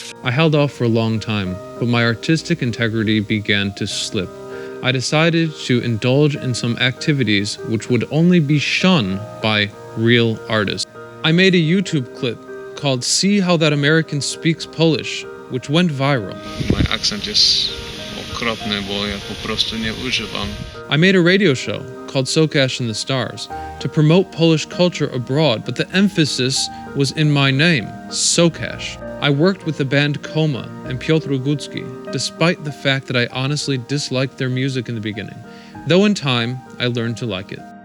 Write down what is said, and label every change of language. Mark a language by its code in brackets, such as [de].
[en] I held off for a long time, but my artistic integrity began to slip. I decided to indulge in some activities which would only be shunned by real artists. I made a YouTube clip called See How That American Speaks Polish, which went viral. My accent [pl] jest okropny, bo ja po prostu nie używam. [en] I made a radio show called Socash and the Stars to promote Polish culture abroad, but the emphasis was in my name, Socash. I worked with the band Koma and Piotr Gudzki, despite the fact that I honestly disliked their music in the beginning, though in time I learned to like it.